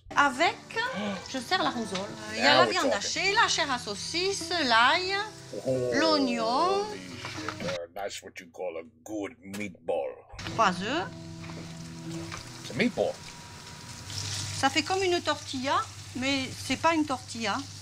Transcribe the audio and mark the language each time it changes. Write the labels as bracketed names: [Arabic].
[French] avec, je sers la roussole. Il y a la viande hachée, la chair à saucisse, l'ail, l'oignon. [English] That's what you call a good meatball. [French] 3 œufs. C'est meatball. Ça fait comme une tortilla, mais c'est pas une tortilla.